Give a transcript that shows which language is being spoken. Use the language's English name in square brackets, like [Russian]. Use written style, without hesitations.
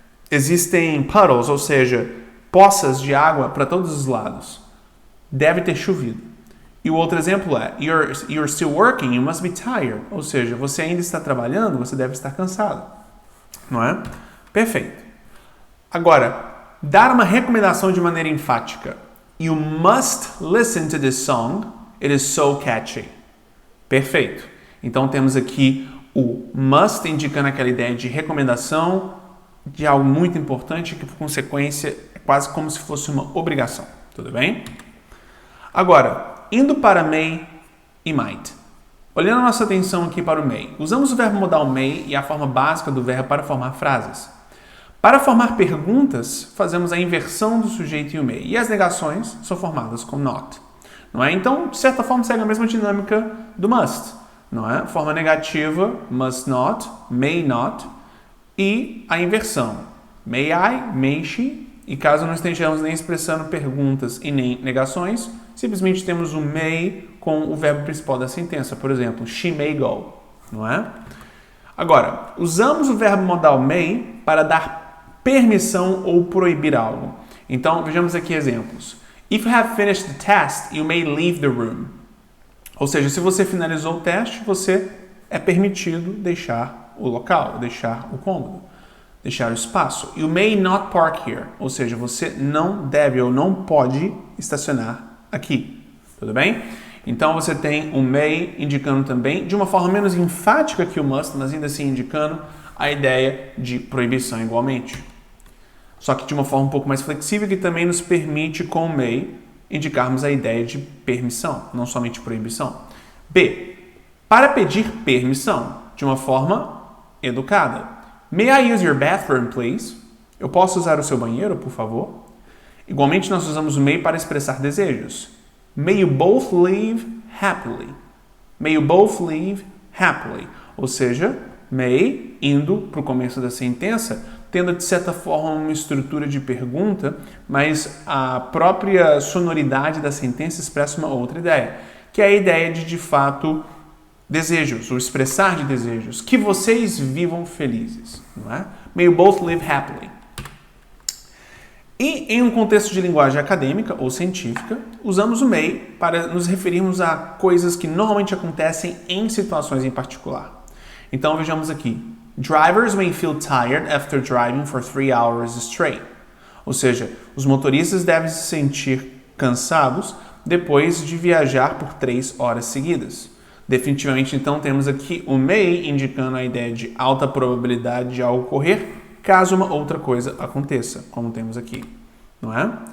[Portuguese] Existem puddles, ou seja, poças de água para todos os lados. Deve ter chovido. E o outro exemplo é [English] you're still working, you must be tired. [Portuguese] Ou seja, você ainda está trabalhando, você deve estar cansado. Não é? Perfeito. Agora, dar uma recomendação de maneira enfática. [English] You must listen to this song. It is so catchy. [Portuguese] Perfeito. Então temos aqui o must indicando aquela ideia de recomendação de algo muito importante que, por consequência, é quase como se fosse uma obrigação. Tudo bem? Agora, indo para may e might. Olhando a nossa atenção aqui para o may. Usamos o verbo modal may e a forma básica do verbo para formar frases. Para formar perguntas, fazemos a inversão do sujeito e o may. E as negações são formadas com not. Não é? Então, de certa forma, segue a mesma dinâmica do must. Não é? Forma negativa, [English] must not, may not, [Portuguese] e a inversão, [English] may I, may she, [Portuguese] e caso não estejamos nem expressando perguntas e nem negações, simplesmente temos o may com o verbo principal da sentença, por exemplo, [English] she may go, [Portuguese] não é? Agora, usamos o verbo modal may para dar permissão ou proibir algo. Então, vejamos aqui exemplos. [English] If you have finished the test, you may leave the room. [Portuguese] Ou seja, se você finalizou o teste, você é permitido deixar o local, deixar o cômodo, deixar o espaço. [English] You may not park here. [Portuguese] Ou seja, você não deve ou não pode estacionar aqui. Tudo bem? Então você tem o may indicando também, de uma forma menos enfática que o must, mas ainda assim indicando a ideia de proibição igualmente. Só que de uma forma um pouco mais flexível que também nos permite com o may indicarmos a ideia de permissão, não somente proibição. B. Para pedir permissão, de uma forma educada. [English] May I use your bathroom, please? [Portuguese] Eu posso usar o seu banheiro, por favor? Igualmente, nós usamos o may para expressar desejos. [English] May you both leave happily. May you both leave happily. [Portuguese] Ou seja, may, indo para o começo da sentença, tendo de certa forma uma estrutura de pergunta, mas a própria sonoridade da sentença expressa uma outra ideia, que é a ideia de fato, desejos, ou expressar de desejos, que vocês vivam felizes, não é? [English] May you both live happily. [Portuguese] E em um contexto de linguagem acadêmica ou científica, usamos o may para nos referirmos a coisas que normalmente acontecem em situações em particular. Então vejamos aqui. [English] Drivers may feel tired after driving for 3 hours straight. [Portuguese] Ou seja, os motoristas devem se sentir cansados depois de viajar por 3 horas seguidas. Definitivamente, então, temos aqui o may indicando a ideia de alta probabilidade de algo ocorrer caso uma outra coisa aconteça, como temos aqui, não é?